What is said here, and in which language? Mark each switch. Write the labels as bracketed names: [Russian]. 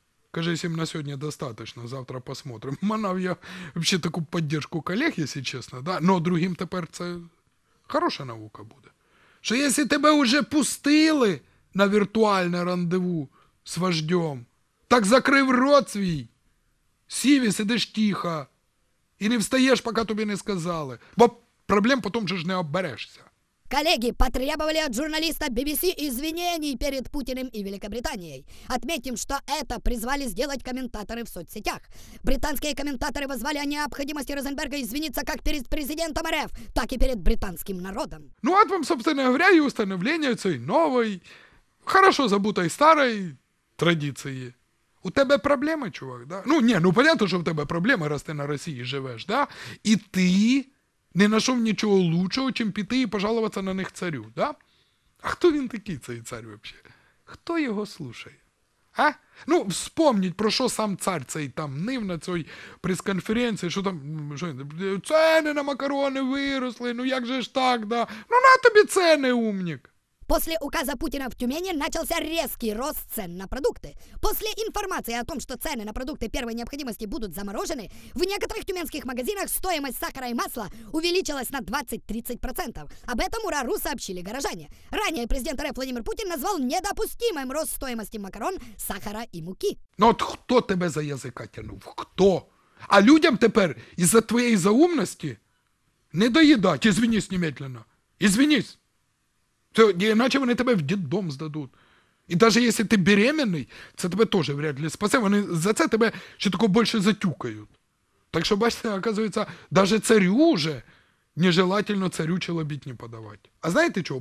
[Russian] Кажись, им на сегодня достаточно, завтра посмотрим. Манав я вообще таку поддержку коллег, если честно, да? [Ukrainian] Но другим тепер це хороша наука буде. Що якщо тебе уже пустили на віртуальне рандеву з вождем, так закрив рот свій, сів і сидиш тихо, і не встаєш, поки тобі не сказали. Бо проблем потім же ж не оберешся. [Russian] Коллеги потребовали от журналиста BBC извинений перед Путиным и Великобританией. Отметим, что это призвали сделать комментаторы в соцсетях. Британские комментаторы воззвали о необходимости Розенберга извиниться как перед президентом РФ, так и перед британским народом. Ну вот вам, собственно говоря, и установление этой новой, хорошо забутой старой традиции. [Ukrainian] У тебе проблеми, чувак, да? Ну понятно, що в тебе проблеми, раз ти на Росії живеш, да? І ти не знайшов нічого лучшого, чим піти і пожалуватися на них царю, да? А хто він такий, цей цар, взагалі? Хто його слушає? А? Ну, вспомніть, про що сам цар цей там нив на цій прес-конференції, що там, ціни на макарони виросли, ну як же ж так, да? Ну на тобі ціни, умник. [Russian] После указа Путина в Тюмени начался резкий рост цен на продукты. После информации о том, что цены на продукты первой необходимости будут заморожены, в некоторых тюменских магазинах стоимость сахара и масла увеличилась на 20-30%. Об этом УРА-РУ сообщили горожане. Ранее президент РФ Владимир Путин назвал недопустимым рост стоимости макарон, сахара и муки. [Ukrainian] Ну от хто тебе за язика тянув? Хто? А людям тепер із-за твоєї заумності не доїдать. Ізвинись немедленно. Ізвинись. Іначе вони тебе в дитдом здадуть. І навіть якщо ти беременний, це тебе теж вряд ли спасе. Вони за це тебе ще тако більше затюкають. Так що, бачите, оказується, навіть царю вже нежелательно царю челобітні подавати. А знаєте чого?